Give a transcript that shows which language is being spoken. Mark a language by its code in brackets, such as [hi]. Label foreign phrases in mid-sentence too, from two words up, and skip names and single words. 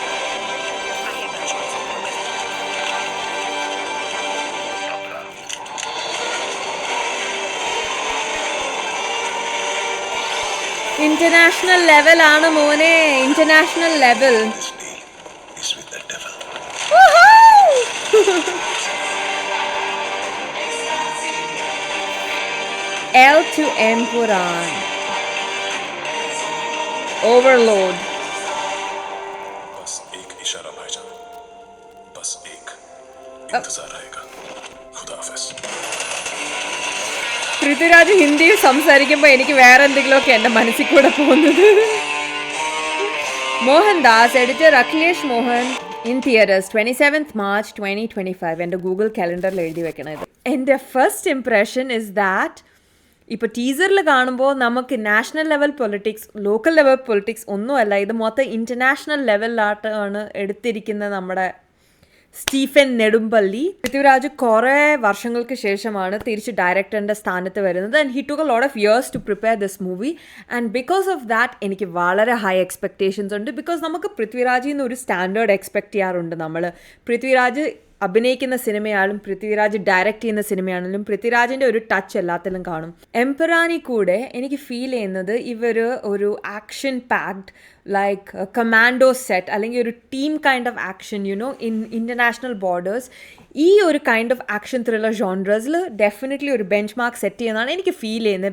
[ml] ഇന്റർനാഷണൽ ലെവലാണ് മോനെ, [en] international level. L2 എംപുരാൻ ओवरलोड. [hi] बस एक इशारा भाईजान, बस एक इंतजार रहेगा. खुदा हाफिज. [ml] പൃഥ്വിരാജ് ഹിന്ദിയിൽ സംസാരിക്കുമ്പോൾ എനിക്ക് വേറെ എന്തെങ്കിലുമൊക്കെ എൻ്റെ മനസ്സിൽ കൂടെ പോകുന്നത്. മോഹൻദാസ്, എഡിറ്റർ അഖിലേഷ് മോഹൻ. [en] in theatres 27th March 2025. [ml] എൻ്റെ ഗൂഗിൾ കാലണ്ടറിൽ എഴുതി വെക്കണത്. എൻ്റെ [en] first impression is that [ml] ഇപ്പോൾ ടീസറിൽ കാണുമ്പോൾ നമുക്ക് [en] national level politics, local level politics [ml] ഒന്നുമല്ല, ഇത് മൊത്തം ഇൻ്റർനാഷണൽ ലെവലിലായിട്ടാണ് എടുത്തിരിക്കുന്നത് നമ്മുടെ സ്റ്റീഫൻ നെടുമ്പള്ളി. പൃഥ്വിരാജ് കുറേ വർഷങ്ങൾക്ക് ശേഷമാണ് തിരിച്ച് ഡയറക്ടറിൻ്റെ സ്ഥാനത്ത് വരുന്നത് [en] and he took a lot of years to prepare this movie and because of that [ml] എനിക്ക് വളരെ [en] high expectations [ml] ഉണ്ട്. ബിക്കോസ് നമുക്ക് പൃഥ്വിരാജിൽ നിന്ന് ഒരു [en] standard expect [ml] ചെയ്യാറുണ്ട് നമ്മൾ. പൃഥ്വിരാജ് അഭിനയിക്കുന്ന സിനിമയാണെങ്കിലും പൃഥ്വിരാജ് ഡയറക്റ്റ് ചെയ്യുന്ന സിനിമയാണെങ്കിലും പൃഥ്വിരാജിൻ്റെ ഒരു ടച്ച് എല്ലാത്തിലും കാണും. എംപുരാനിൽ കൂടെ എനിക്ക് ഫീൽ ചെയ്യുന്നത് ഇവർ ഒരു [en] action packed like commando set [ml] അല്ലെങ്കിൽ ഒരു [en] team kind of action in international borders, [ml] ഈ ഒരു [en] kind of action thriller [ml] ജോൺറേഴ്സിൽ ഡെഫിനറ്റ്ലി ഒരു [en] bench mark set [ml] ചെയ്യുന്നതാണ് എനിക്ക് ഫീൽ ചെയ്യുന്നത്.